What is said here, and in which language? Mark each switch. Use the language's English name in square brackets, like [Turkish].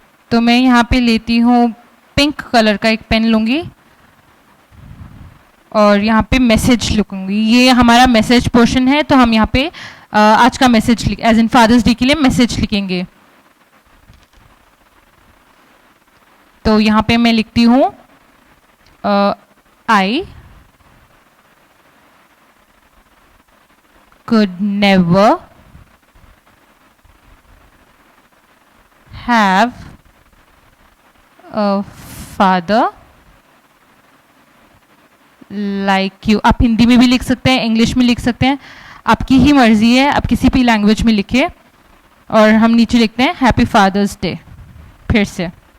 [Hindi] तो मैं यहाँ पे लेती हूँ पिंक कलर का एक पेन लूँगी और यहाँ पे मैसेज लिखूँगी। ये हमारा मैसेज पोर्शन है, तो हम यहाँ पे आज का message as in fathers day के लिए मैसेज लिखेंगे। तो यहाँ पे मैं लिखती हूँ [English] I could never have a father like you। [Hindi] आप हिंदी में भी लिख सकते हैं, इंग्लिश में लिख सकते हैं, आपकी ही मर्जी है, आप किसी भी लैंग्वेज में लिखिए। और हम नीचे लिखते हैं हैप्पी फादर्स डे फिर से।